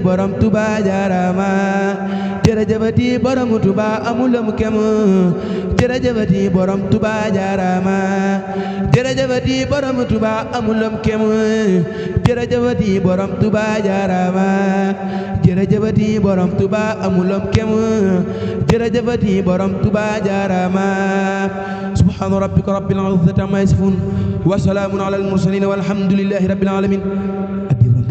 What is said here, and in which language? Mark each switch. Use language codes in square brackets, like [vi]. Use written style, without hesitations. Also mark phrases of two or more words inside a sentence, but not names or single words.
[wo] borom Tuba jaarama jërëjëfati borom Tuba amulum kem jërëjëfati borom Tuba jaarama jërëjëfati borom Tuba amulum kem jërëjëfati borom Tuba jaarama jërëjëfati borom Tuba amulum kem jërëjëfati borom Tuba jaarama [ar] سبحان ربك رب العزة عما يصفون وسلام على المرسلين والحمد لله رب العالمين